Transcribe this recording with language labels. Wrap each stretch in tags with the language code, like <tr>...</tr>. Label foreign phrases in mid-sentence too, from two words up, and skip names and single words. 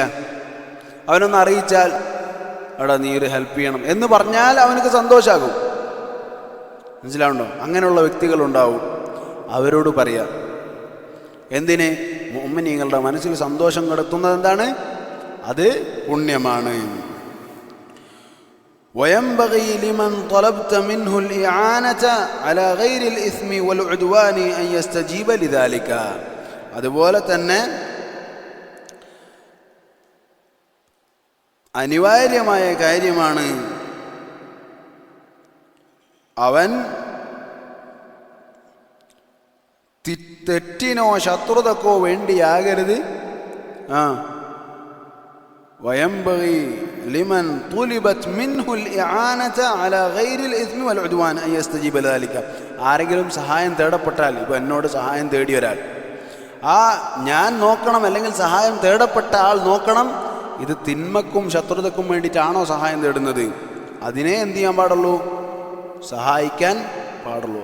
<ml>അവനൊന്ന് അറിയിച്ചാൽ എടാ നീ ഒരു ഹെൽപ്പ് ചെയ്യണം എന്ന് പറഞ്ഞാൽ അവനക്ക് സന്തോഷമാകും. മനസ്സിലാവുണ്ടോ? അങ്ങനെയുള്ള വ്യക്തികളുണ്ടാവും. അവരോട് പറയാം. എന്തിന്? മുഅ്മിനീങ്ങളുടെ മനസ്സിൽ സന്തോഷം കിടത്തുന്നത് എന്താണ്? അത് പുണ്യമാണ്.</ml> <ar>وينبغي لمن طلبت منه الإعانة على غير الإثم والعدوان أن يستجيب لذلك.</ar> <ml>അതുപോലെ തന്നെ അനിവാര്യമായ കാര്യമാണ് അവൻ തെറ്റിനോ ശത്രുതക്കോ വേണ്ടിയാകരുത്.</ml> <ar>وينبغي لمن طلبت منه الإعانة على غير الإثم والعدوان أن يستجيب لذلك.</ar> <ml>ആരെങ്കിലും സഹായം തേടപ്പെട്ടാൽ, ഇപ്പോൾ എന്നോട് സഹായം തേടി ഒരാൾ, ഞാൻ നോക്കണം, അല്ലെങ്കിൽ സഹായം തേടപ്പെട്ട ആൾ നോക്കണം, ഇത് തിന്മക്കും ശത്രുതക്കും വേണ്ടിയിട്ടാണോ സഹായം തേടുന്നത്, അതിനെ എന്ത് ചെയ്യാൻ പാടുള്ളൂ? സഹായിക്കാൻ പാടുള്ളൂ.</ml>